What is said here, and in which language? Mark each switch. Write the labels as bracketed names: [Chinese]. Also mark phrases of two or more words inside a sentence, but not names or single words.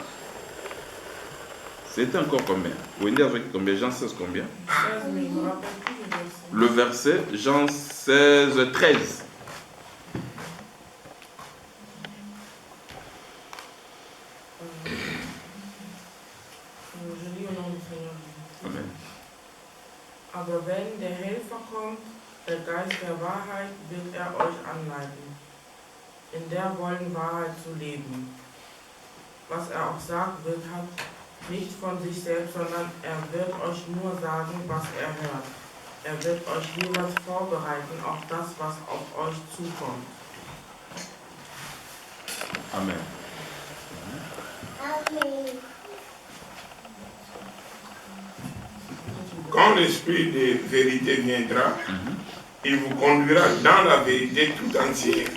[French] C'était encore combien? Wendy avec combien? Jean 16 combien? 16, mais je ne me rappelle plus le verset. Le verset, Jean 16, 13. Je lis au nom du Seigneur. Amen. [German] Aber wenn der Helfer kommt, der Geist der Wahrheit, wird euch anleiten, in der vollen Wahrheit zu leben. Was auch sagt, wird hat nicht von sich selbst, sondern wird euch nur sagen, was hört. Wird euch jeweils vorbereiten auf das, was auf euch zukommt. Amen. [French] Quand l'Esprit de vérité viendra, il vous conduira dans la vérité tout entière.